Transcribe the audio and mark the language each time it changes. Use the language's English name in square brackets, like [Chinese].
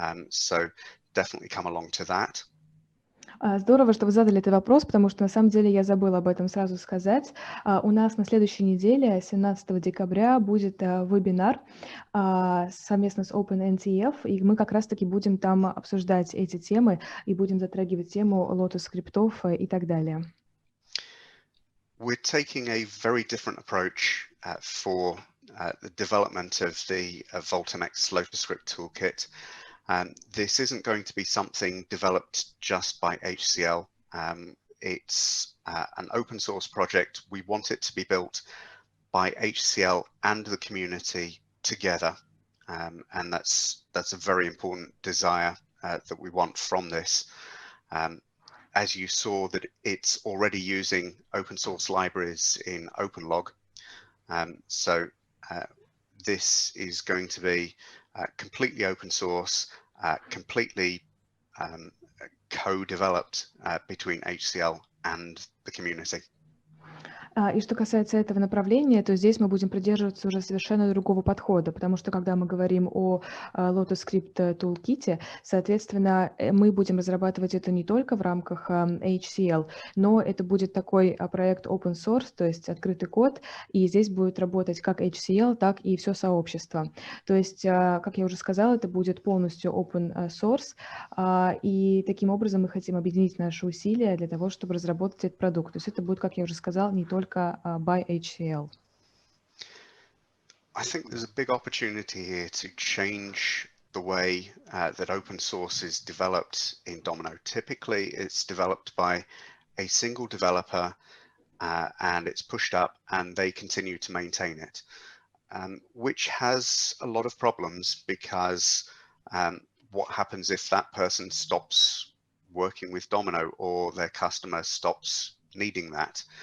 [English] So definitely come along to that. [Russian] Здорово, что вы задали этот вопрос, потому что на самом деле я забыла об этом сразу сказать. У нас на следующей неделе, 17 декабря, будет вебинар совместно с OpenNTF, и мы как раз-таки будем там обсуждать эти темы и будем затрагивать тему лотос-скриптов и так далее. [English] We're taking a very different approach for the development of the VoltMX LotusScript toolkit. This isn't going to be something developed just by HCL. It's an open source project. We want it to be built by HCL and the community together. And that's a very important desire that we want from this. As you saw, that it's already using open source libraries in OpenLog. So this is going to be completely open source, completely co-developed between HCL and the community. [Russian] И что касается этого направления, то здесь мы будем придерживаться уже совершенно другого подхода, потому что когда мы говорим о LotusScript Toolkit, соответственно, мы будем разрабатывать это не только в рамках HCL, но это будет такой проект open source, то есть открытый код, и здесь будет работать как HCL, так и все сообщество. То есть, как я уже сказала, это будет полностью open source, и таким образом мы хотим объединить наши усилия для того, чтобы разработать этот продукт. То есть это будет, как я уже сказала, не только [English] by HCL. I think there's a big opportunity here to change the way that open source is developed in Domino. Typically, it's developed by a single developer and it's pushed up and they continue to maintain it, which has a lot of problems, because what happens if that person stops working with Domino or their customer stops needing that?